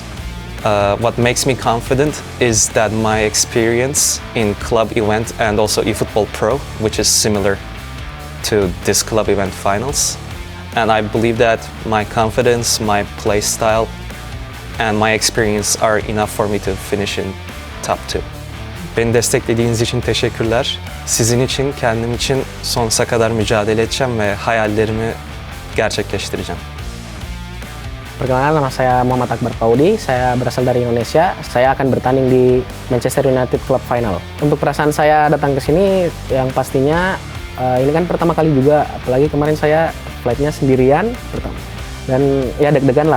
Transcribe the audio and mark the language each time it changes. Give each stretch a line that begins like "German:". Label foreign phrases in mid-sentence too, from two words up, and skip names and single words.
English: What makes me confident is that my experience in club event and also eFootball Pro, which is similar to this club event finals. And I believe that my confidence, my play style, and my experience are enough for me to finish in top 2.
Turkish: Beni desteklediğiniz için teşekkürler. Sizin için, kendim için sonsuza kadar mücadele edeceğim ve hayallerimi gerçekleştireceğim.
Indonesian: Perkenalkan, nama saya Muhammad Akbar Paudi, saya berasal dari Indonesia. Saya akan bertanding di Manchester United Club Final. Untuk perasaan saya datang ke sini, yang pastinya ini kan pertama kali juga, apalagi kemarin saya flightnya sendirian pertama. Dan ya deg-degan lah.